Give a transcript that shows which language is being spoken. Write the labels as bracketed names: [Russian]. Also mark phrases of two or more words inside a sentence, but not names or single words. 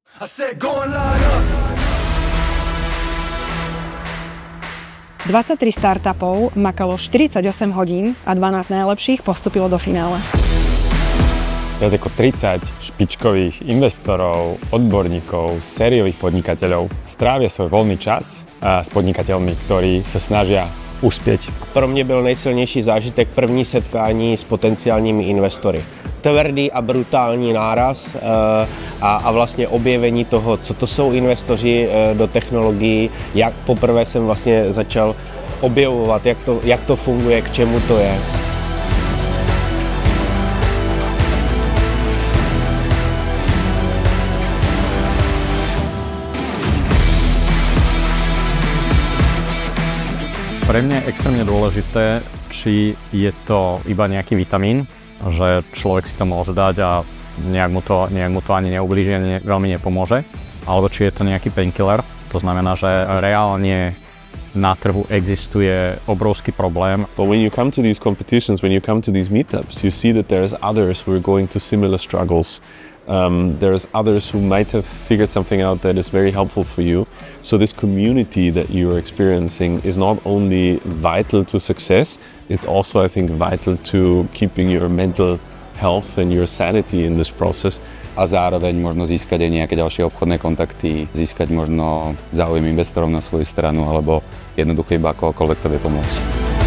[Slovak] 23 startupov makalo 48 hodín a 12 najlepších postúpilo do finále. Viac ako 30 špičkových investorov, odborníkov, sériových podnikateľov strávia svoj voľný čas s podnikateľmi, ktorí sa snažia uspět. [Czech] Pro mě byl nejsilnější zážitek první setkání s potenciálními investory. Tvrdý a brutální náraz a vlastně objevení toho, co to jsou investoři do technologií, jak poprvé jsem vlastně začal objevovat, jak to funguje, k čemu to je. [Slovak] Pre mňa je extrémne dôležité, či je to iba nejaký vitamín, že človek si to môže dať a nejak mu to ani neublíži, ani veľmi nepomôže, alebo či je to nejaký painkiller, to znamená, že reálne na trhu existuje obrovský problém. [English] But when you come to these competitions, when you come to these meetups, you see that there's others who are going to similar struggles. There's others who might have figured something out that is very helpful for you. So this community that you're experiencing is not only vital to success, it's also, I think, vital to keeping your mental health and your sanity in this process. [Slovak] A zároveň možno získať aj nejaké ďalšie obchodné kontakty, získať možno záujem investorov na svoju stranu alebo jednoducho iba akokoľvek to vie pomôcť.